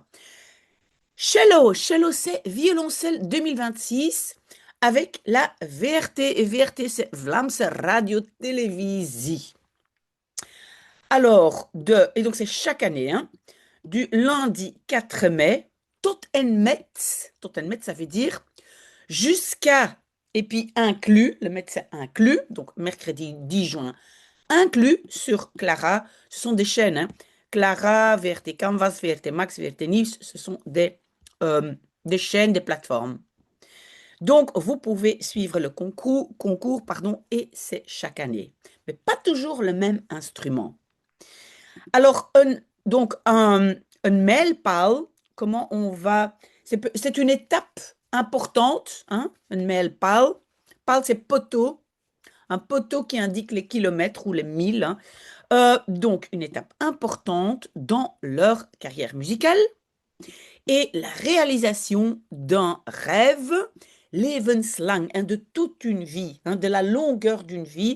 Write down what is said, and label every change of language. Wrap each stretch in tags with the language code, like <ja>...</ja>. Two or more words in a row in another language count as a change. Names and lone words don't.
<fr>Cello, c'est violoncelle 2026 avec la VRT. Et VRT, c'est Vlaamse Radio-Televisie. Alors, et donc c'est chaque année, hein, du lundi 4 mai,</fr> <nl>tot en met,</nl> <fr>ça veut dire jusqu'à, et puis inclus, le met c'est inclus, donc mercredi 10 juin, inclus sur Clara, ce sont des chaînes, hein. Clara, VRT Canvas, VRT Max, VRT News, ce sont des chaînes, des plateformes. Donc, vous pouvez suivre le concours pardon, et c'est chaque année. Mais pas toujours le même instrument. Alors, donc, un mijlpaal, comment on va... C'est une étape importante, hein, un mijlpaal. Paal, c'est poteau, un poteau qui indique les kilomètres ou les milles, hein. Donc, une étape importante dans leur carrière musicale et la réalisation d'un rêve levenslang, hein, de toute une vie, hein, de la longueur d'une vie.</fr>